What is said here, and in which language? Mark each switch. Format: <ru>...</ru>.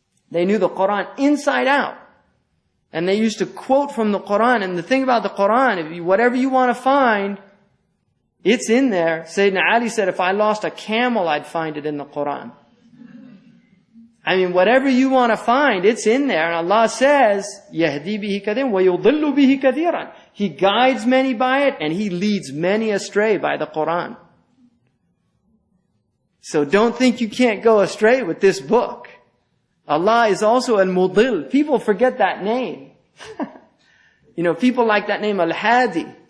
<en>They knew the Quran inside out. And they used to quote from the Quran. And the thing about the Quran, whatever you want to find, it's in there. Sayyidina Ali said, if I lost a camel, I'd find it in the Quran. Whatever you want to find, it's in there. And Allah says,</en> <ar>يَهْدِي بِهِ كَثِيرًا وَيُضِلُّ بِهِ كَثِيرًا.</ar> <en>He guides many by it, and He leads many astray by the Quran. So don't think you can't go astray with this book. Allah is also al-Mudil. People forget that name. People like that name, al-Hadi.</en>